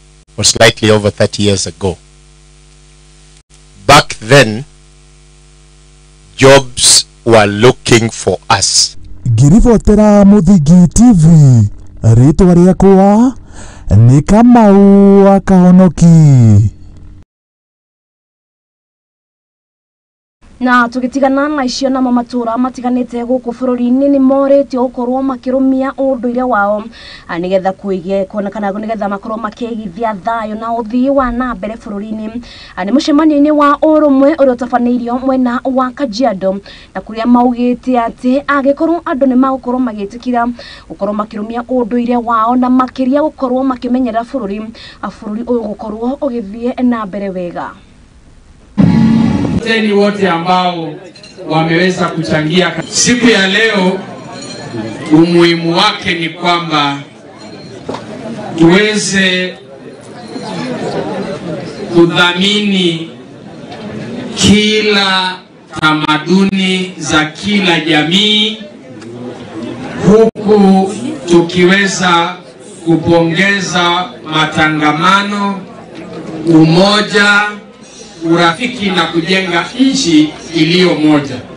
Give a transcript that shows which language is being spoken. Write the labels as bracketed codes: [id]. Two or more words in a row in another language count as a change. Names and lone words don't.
[en] or slightly over 30 years ago. Back then, jobs were looking for us. [ki] Ngiribotera Muthingi TV, ritwa riakwa ni Kamau wa Kahonoki. Na tugitigana na icio na matura matiganite guku bururi-ini ni moretio gukorwo makirumia unduire wao nigetha kuige kuonekana nigetha makorwo makigithia thayo na uthii wa na mbere bururi-ini ni mucemanio-ini wa urumwe uria utafaneirio mwena wa Kajiado na kuria maugite ati agikorwo andu ni magukorwo magitikira gukorwo makirumia unduire wao na makiria gukorwo makimenyera bururi uyu gukorwo ugithie na mbere wega. [sw] Teni wote ambao wameweza kuchangia siku ya leo. Umuhimu wake ni kwamba tuweze kudhamini kila tamaduni za kila jamii, huku tukiweza kupongeza matangamano, umoja, urafiki na kujenga nchi iliyo moja.